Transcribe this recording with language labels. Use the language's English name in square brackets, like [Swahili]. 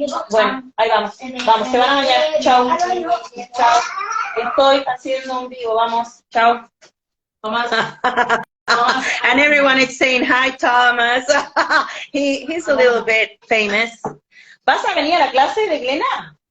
[Spanish] Bueno, ahí vamos, vamos, se van a bañar, chao, chao. Estoy haciendo un vivo, vamos, chao. Tomás. [English] And everyone is saying hi, Thomas. He's a little bit famous. [Spanish] ¿Vas a venir a la clase de Glena?